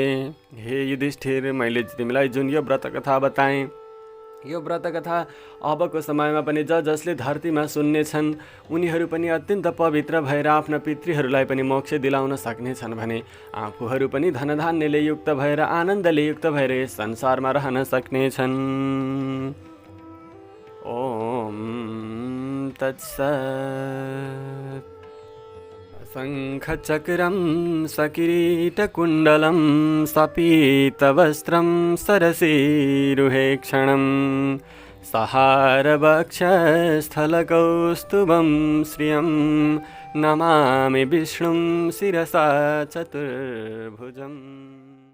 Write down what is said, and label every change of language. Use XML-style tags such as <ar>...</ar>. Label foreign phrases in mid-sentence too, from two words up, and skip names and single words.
<ne>हे युधिष्ठिर, मैले तिमीलाई जुन यो व्रत कथा बताएँ, यो व्रत कथा अबको समयमा पनि जसले धरतीमा सुन्नेछन् उनीहरू पनि अत्यन्त पवित्र भएर आफ्ना पितृहरूलाई पनि मोक्ष दिलाउन सक्नेछन् भने आफूहरू पनि धनधान्यले युक्त भएर, आनन्दले युक्त भएर यस संसारमा रहन सक्नेछन्।</ne> <sa>ओम तत्सत्। शङ्खचक्रं सकिरीटकुण्डलं सपीतवस्त्रं सरसीरुहेक्षणं सहारवक्षस्थलकौस्तुभं श्रियं नमामि विष्णुं शिरसा चतुर्भुजम्।</sa>